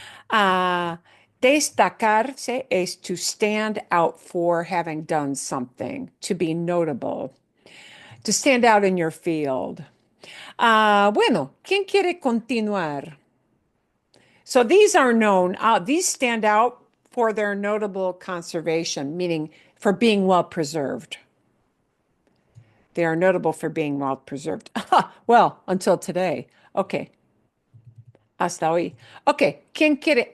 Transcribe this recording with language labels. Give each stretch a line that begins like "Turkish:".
English: Ah, Destacarse es to stand out for having done something, to be notable, to stand out in your field.
Spanish: Bueno, ¿quién quiere continuar?
English: So these are known, these stand out for their notable conservation, meaning for being well preserved. They are notable for being well preserved. Well, until today. Okay.
Spanish: Hasta hoy.
English: Okay.
Spanish: ¿Quién quiere?